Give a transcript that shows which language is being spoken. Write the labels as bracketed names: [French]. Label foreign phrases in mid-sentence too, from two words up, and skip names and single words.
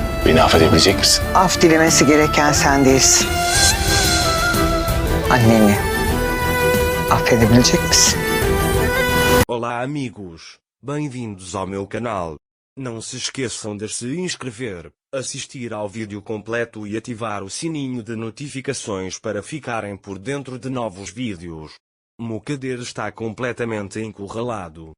[Turkish] Beni affedebilecek misin? Af dilemesi gereken sen değilsin. Anneni affedebilecek misin? [Portuguese] Olá amigos, bem-vindos ao meu canal. Não se esqueçam de se inscrever, assistir ao vídeo completo e ativar o sininho de notificações para ficarem por dentro de novos vídeos. Mokader está completamente encurralado.